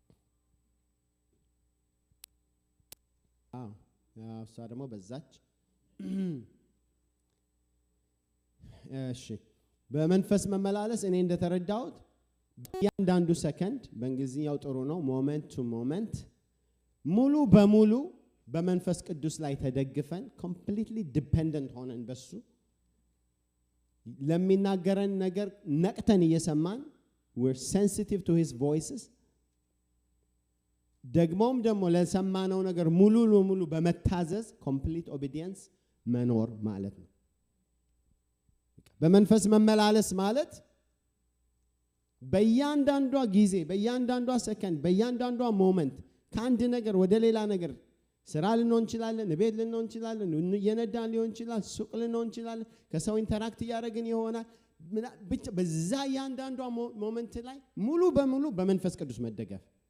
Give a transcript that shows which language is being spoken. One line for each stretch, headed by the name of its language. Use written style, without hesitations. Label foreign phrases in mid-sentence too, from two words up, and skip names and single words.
Amharic: እሷ ደግሞ በዛች። እሺ በመንፈስ መመላለስ እኔ እንደተረዳሁት በእያንዳንዱ ሰከንድ በእንግሊዝኛው ጥሩ ነው
English: moment to moment
Amharic: ሙሉ በሙሉ በመንፈስ ቅዱስ ላይ ተደግፈን
English: completely dependent
Amharic: ሆነን በሱ ለሚናገረን ነገር ነቅተን እየሰማን
English: we're sensitive to his voices
Amharic: ደግሞም ደግሞ ለሰማነው ነገር ሙሉ ለሙሉ በመታዘዝ
English: complete obedience
Amharic: መኖር ማለት ነው። በመንፈስ መመላለስ ማለት በእያንዳንዷ ጊዜ በእያንዳንዷ ሰከንድ በእያንዳንዷ ሞመንት ከአንድ ነገር ወደ ሌላ ነገር ስራ ልንሆን እንችላለን፣ ቤት ልንሆን እንችላለን፣ የነዳን ሊሆን ይችላል፣ ሱቅ ልንሆን እንችላለን፣ ከሰው ኢንተራክት እያደረግን ይሆናል። ብቻ በዛ እያንዳንዷ ሞመንት ላይ ሙሉ በሙሉ በመንፈስ ቅዱስ መደገፍ